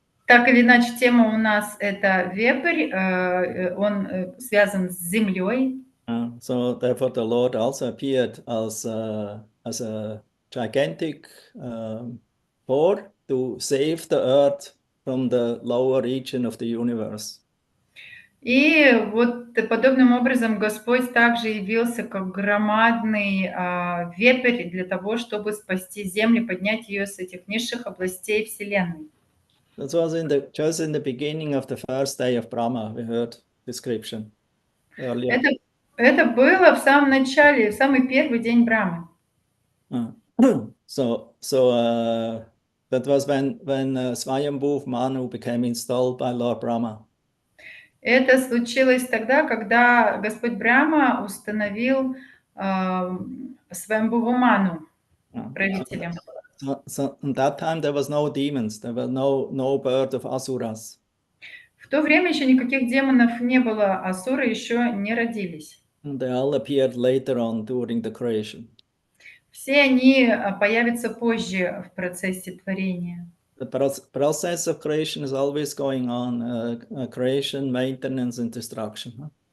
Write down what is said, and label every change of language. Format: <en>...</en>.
<ru>Так или иначе, тема у нас это вепрь, он связан с землей.</ru> <en>So therefore the Lord also appeared as a gigantic boar to save the earth from the lower region of the universe.</en> <ru>И вот подобным образом Господь также явился как громадный вепрь для того, чтобы спасти землю, поднять ее с этих низших областей Вселенной.</ru> <en>That was just in the beginning of the first day of Brahma, we heard description earlier.</en> <ru>Это было в самом начале, в самый первый день Брамы.</ru> <en>So that was when Swayambhuv Manu became installed by Lord Brahma.</en> <ru>Это случилось тогда, когда Господь Брахма установил Сваямбхуву Ману правителем.</ru> <en>So at that time there was no demons, there were no bird of asuras.</en> <ru>В то время еще никаких демонов не было, асуры еще не родились.</ru> <en>And they all appeared later on during the creation.</en> <ru>Все они появятся позже в процессе творения.</ru> <en>The process of creation is always going on, creation, maintenance and destruction.</en>